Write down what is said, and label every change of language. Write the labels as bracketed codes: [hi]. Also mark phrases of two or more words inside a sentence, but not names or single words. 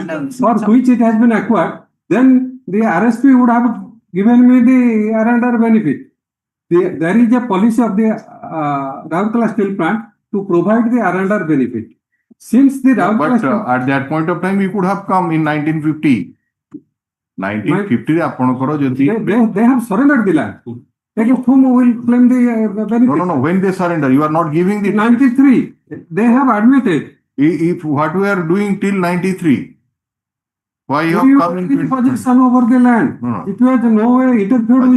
[en] plant for which it has been acquired, then the RSP would have given me the R&R benefit. There is a policy of the Rourkela steel plant to provide the R&R benefit. Since the Rourkela But steel at that point of time, you could have come in 1950. [or] 1950 ରେ ଆପଣଙ୍କର ଯଦି [en] they have surrendered the land. Against whom will claim the benefit? no, when they surrender, you are not giving the 93. They have admitted. if what we are doing till 93, why you have You come in took 2020? possession over the land. No, no. It was no way interfered with